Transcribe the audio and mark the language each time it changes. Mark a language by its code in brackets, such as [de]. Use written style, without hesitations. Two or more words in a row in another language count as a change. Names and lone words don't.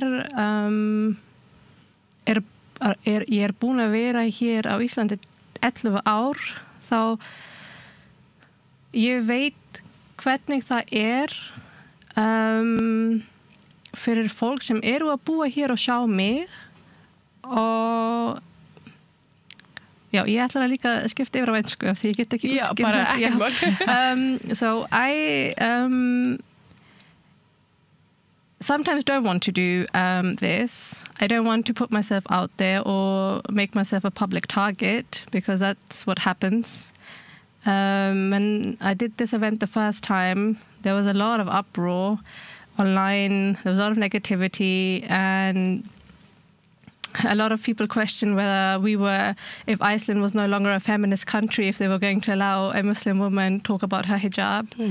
[is] ég búin að vera hér á Íslandi 11 ár þá ég veit hvernig það fyrir fólk sem að búa hér og sjá mig og já, ég ætla að líka skipta yfir á ensku því ég get ekki útskýrt. Já, bara ekkert mál. [en] So sometimes don't want to do this. I don't want to put myself out there or make myself a public target because that's what happens. When I did this event the first time, there was a lot of uproar online, there was a lot of negativity and a lot of people questioned whether if Iceland was no longer a feminist country, if they were going to allow a Muslim woman to talk about her hijab.